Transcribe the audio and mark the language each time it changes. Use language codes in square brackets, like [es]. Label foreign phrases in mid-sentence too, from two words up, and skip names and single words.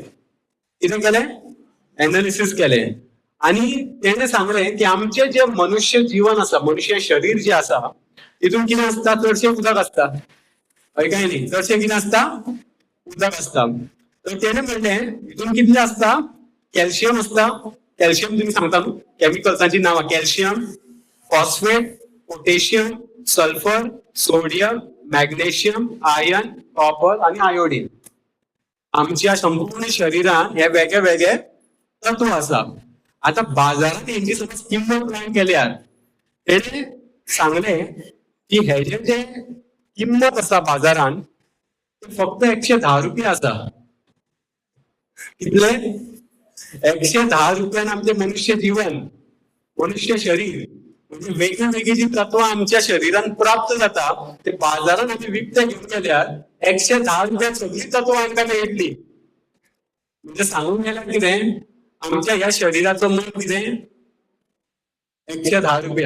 [kok] कितें केलें एनालिसीस केलें आनी तेणें सांगलें की आमचें जें मनुष्य जीवन आसा मनुष्य शरीर जें आसा तितून कितें आसता चडशें उदक आसता. हय काय न्ही. चडशें कितें आसता उदक आसता. तर तेणें म्हणलें हितून कितलें आसता कॅल्शियम आसता. कॅल्शियम तुमी सांगता न्हू कॅमिकल्सांची नांवां [en] calcium phosphate potassium sulphur sodium magnesium iron copper [kok] आणि आयोडीन. आमच्या संपूर्ण शरीरात हे वेगळे वेगळे तत्व आसा. आता बाजारात हेंची समज किंमत लावन केल्यार तेणे सांगलें की हेजे जे किंमत आसा बाजारान ते फक्त 110 रुपया आसा. कितले 110 रुपयान आमचे मनुष्य जीवन मनुष्य शरीर म्हणजे वेगळी वेगळी जी तत्वां आमच्या शरीरान प्राप्त जाता ते बाजारात आमी विकते घेवन गेल्यार 110 रुपयान सगळी तत्वां आमकां मेळटली. म्हणजे सांगून गेल्यार कितें आमच्या ह्या शरीराचो मोल कितें 110 रुपया.